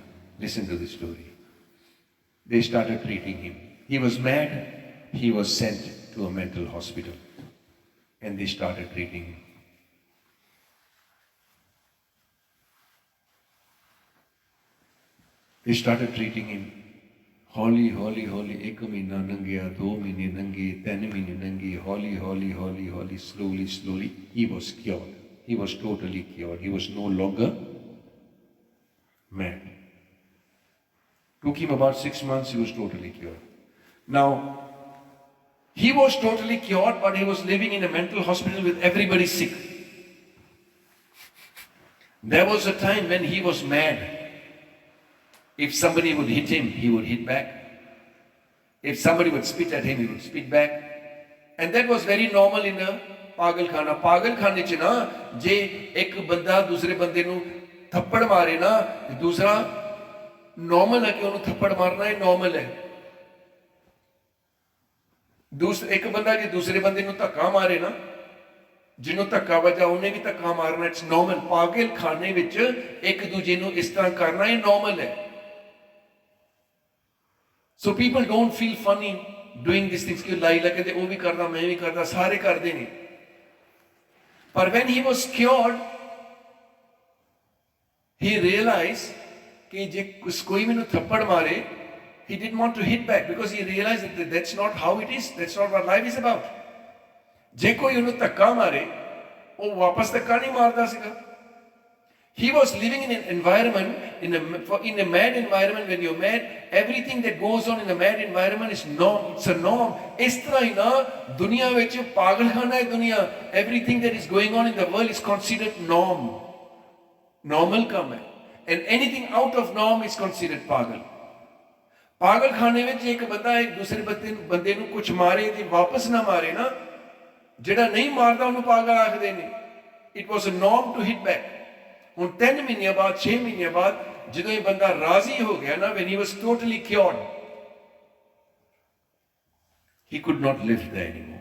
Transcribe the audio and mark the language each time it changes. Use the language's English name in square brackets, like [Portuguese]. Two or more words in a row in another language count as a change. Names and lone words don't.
[English] Listen to the story. They started treating him. He was mad. He was sent to a mental hospital, and they started treating him. They started treating him. [Punjabi] ਹੌਲੀ ਹੌਲੀ ਹੌਲੀ 1 ਮਹੀਨਾ ਲੰਘਿਆ, 2 ਮਹੀਨੇ ਲੰਘੇ, 3 ਮਹੀਨੇ ਲੰਘੇ, ਹੌਲੀ ਹੌਲੀ ਹੌਲੀ ਹੌਲੀ [English] slowly he was cured. He was totally cured. He was no longer mad. Took him about 6 months, he was totally cured. Now, he was totally cured, but he was living in a mental hospital with everybody sick. There was a time when he was mad. If somebody would hit him, he would hit back. If somebody would spit at him, he would spit back. And that was very normal in a pagalkhana. [Punjabi] ਪਾਗਲਖਾਨੇ ਚ ਨਾ, ਜੇ ਇੱਕ ਬੰਦਾ ਦੂਸਰੇ ਬੰਦੇ ਨੂੰ ਥੱਪੜ ਮਾਰੇ ਨਾ, ਦੂਸਰਾ ਨਾਰਮਲ ਹੈ ਕਿ ਉਹਨੂੰ ਥੱਪੜ ਮਾਰਨਾ ਹੈ, normal ਹੈ। ਇੱਕ ਬੰਦਾ ਜੇ ਦੂਸਰੇ ਬੰਦੇ ਨੂੰ ਧੱਕਾ ਮਾਰੇ ਨਾ, ਜਿਹਨੂੰ ਧੱਕਾ ਵੱਜਾ ਉਹਨੇ ਵੀ ਧੱਕਾ ਮਾਰਨਾ, [English] it's normal. [Punjabi] ਪਾਗਲਖਾਨੇ ਵਿੱਚ ਇੱਕ ਦੂਜੇ ਨੂੰ ਇਸ ਤਰ੍ਹਾਂ ਕਰਨਾ ਇਹ ਨਾਰਮਲ ਹੈ। [English] So people don't feel funny doing this things [Punjabi] ਕਿ ਲਾਈਲਾ ਕਹਿੰਦੇ ਉਹ ਵੀ ਕਰਦਾ, ਮੈਂ ਵੀ ਕਰਦਾ, ਸਾਰੇ ਕਰਦੇ ਨੇ। ਪਰ [English] when he was cured, he realize [Punjabi] ਕਿ ਜੇ ਕੋਈ ਮੈਨੂੰ ਥੱਪੜ ਮਾਰੇ, [English] he didn't want to hit back because he realized that that's not how it is, that's not what life is about. [Punjabi] ਜੇ ਕੋਈ ਉਹਨੂੰ ਧੱਕਾ ਮਾਰੇ, ਉਹ ਵਾਪਸ ਧੱਕਾ ਨਹੀਂ ਮਾਰਦਾ ਸੀਗਾ। [English] He was living in an environment, in a mad environment. When you're mad, everything that goes on in a mad environment is norm. It's a norm. [Punjabi] ਇਸ ਤਰ੍ਹਾਂ ਹੀ ਨਾ ਦੁਨੀਆ ਵਿੱਚ ਪਾਗਲਖਾਨਾ ਹੈ ਦੁਨੀਆ। [English] Everything that is going on in the world is considered norm. [Punjabi] Normal ਕੰਮ ਹੈ। [English] And anything out of norm is considered pagal. [Punjabi] ਪਾਗਲਖਾਨੇ ਵਿੱਚ ਇੱਕ ਬੰਦਾ ਇੱਕ ਦੂਸਰੇ ਬੰਦੇ ਨੂੰ ਕੁਝ ਮਾਰੇ ਤੇ ਵਾਪਸ ਨਾ ਮਾਰੇ ਨਾ, ਜਿਹੜਾ ਨਹੀਂ ਮਾਰਦਾ ਉਹਨੂੰ ਪਾਗਲ ਆਖਦੇ ਨੇ। [English] It was a norm to hit back. [Punjabi] ਹੁਣ 3 ਮਹੀਨਿਆਂ ਬਾਅਦ, 6 ਮਹੀਨਿਆਂ ਬਾਅਦ ਜਦੋਂ ਇਹ ਬੰਦਾ ਰਾਜ਼ੀ ਹੋ ਗਿਆ ਨਾ, [English] when he was totally cured, he could not live there anymore.